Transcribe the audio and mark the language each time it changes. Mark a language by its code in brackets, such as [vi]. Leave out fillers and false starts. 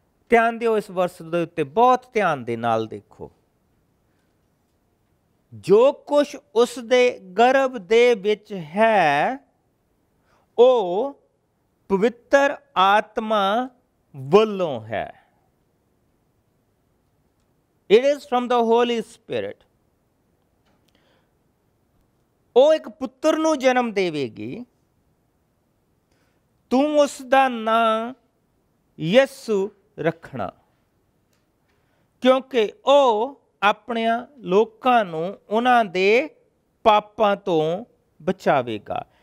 [pa] ਧਿਆਨ ਦਿਓ, ਇਸ ਵਰਸ ਦੇ ਉੱਤੇ ਬਹੁਤ ਧਿਆਨ ਦੇ ਨਾਲ ਦੇਖੋ। ਜੋ ਕੁਛ ਉਸ ਦੇ ਗਰਭ ਦੇ ਵਿੱਚ ਹੈ ਉਹ ਪਵਿੱਤਰ ਆਤਮਾ ਵੱਲੋਂ ਹੈ। [en] It is from the Holy Spirit. [pa] ਉਹ ਇੱਕ ਪੁੱਤਰ ਨੂੰ ਜਨਮ ਦੇਵੇਗੀ, ਤੂੰ ਉਸ ਦਾ ਨਾਂ ਯਸੂ ਰੱਖਣਾ, ਕਿਉਂਕਿ ਉਹ ਆਪਣਿਆਂ ਲੋਕਾਂ ਨੂੰ ਉਹਨਾਂ ਦੇ ਪਾਪਾਂ ਤੋਂ ਬਚਾਵੇਗਾ।